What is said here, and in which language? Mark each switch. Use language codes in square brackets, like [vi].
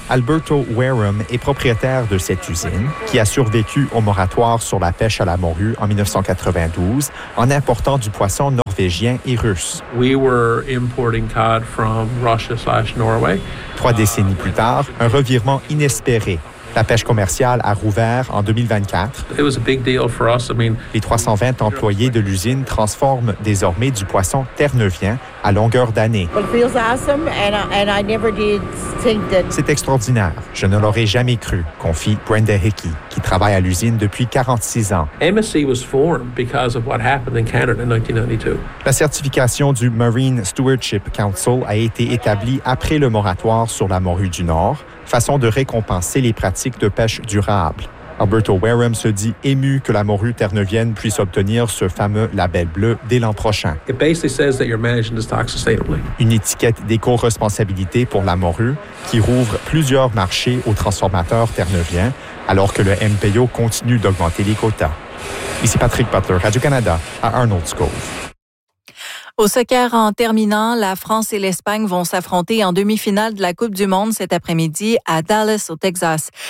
[fr] Alberto Wareham est propriétaire de cette usine qui a survécu au moratoire sur la pêche à la morue en 1992 en important du poisson norvégien et russe. [en] We were importing cod from Russia/Norway. [fr] Trois décennies plus tard, un revirement inespéré. La pêche commerciale a rouvert en 2024. [en] It was a big deal for us. I mean, [fr] les 320 employés de l'usine transforment désormais du poisson terre-neuvien à longueur d'année. [en] It feels awesome and I never did think that... [fr] C'est extraordinaire. Je ne l'aurais jamais cru, confie Brenda Hickey, qui travaille à l'usine depuis 46 ans. [en] MSC was formed because of what happened in Canada in 1992. [fr] La certification du Marine Stewardship Council a été établie après le moratoire sur la morue du Nord, façon de récompenser les pratiques de pêche durable. Alberto Wareham se dit ému que la morue terre-neuvienne puisse obtenir ce fameux label bleu dès l'an prochain. [en] It basically says that you're managing the stock sustainably. [fr] Une étiquette d'éco-responsabilité pour la morue qui rouvre plusieurs marchés aux transformateurs terre-neuviens alors que le MPO continue d'augmenter les quotas. Ici Patrick Butler, Radio-Canada, à Arnold's Cove. Au soccer, en terminant, la France et l'Espagne vont s'affronter en demi-finale de la Coupe du Monde cet après-midi à Dallas, au Texas.